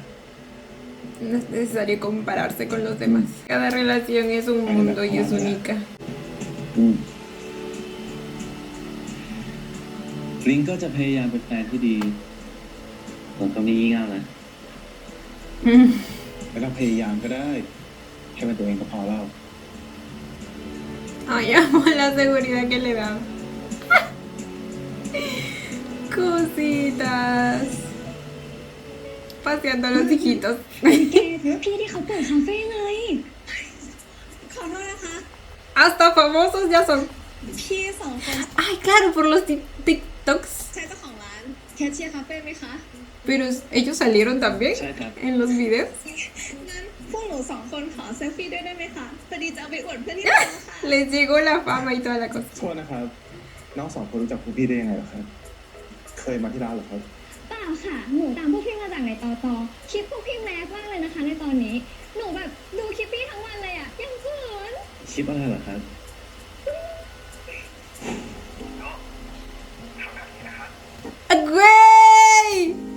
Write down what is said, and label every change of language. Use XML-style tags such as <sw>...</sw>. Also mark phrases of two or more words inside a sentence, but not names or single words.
<es>No es necesario compararse con los demás. Cada relación es un mundo y es única.</es> <th>ลิงก็จะพยายามเป็นแฟนที่ดีแต่ก็ไม่งี่เง่านะ ไม่ต้องพยายามก็ได้แค่เป็นตัวเองก็พอแล้ว</th> <es>Ay, amo la seguridad que le da. Cositas. Paseando a los hijitos.</es> <th>แกพี่ที่เขาเปิดคาเฟ่ไงขอโทษนะคะ</th> <es>Hasta famosos ya son.</es> <th>พี่สองคน</th> <es>Ay, claro, por los TikToks.</es> <th>ใช่เจ้าของร้านแคชเชียร์คาเฟ่ไหมคะ</th> <es>Pero ellos salieron también</es> <th>ใช่ครับ</th> <es>en los videos.</es> <th>งั้นพวกหนูสองคนขอเซลฟี่ด้วยได้ไหมคะพอดีจะเอาไปอวดเพื่อนที่ร้านค่ะ</th> <es>Les llegó la fama y toda la cosa.</es> <th>โทษนะครับ น้องสองคนรู้จักพวกพี่ได้ยังไงเหรอครับ เคยมาที่ร้านเหรอครับ เปล่าค่ะ หนูตามพวกพี่มาจากในตอคลิปพวกพี่แมสมากเลยนะคะในตอนนี้ หนูแบบดูคลิปพี่ทั้งวันเลยอะยังเขิน คลิปอะไรเหรอครับ</th> <es>¡Güey!</es>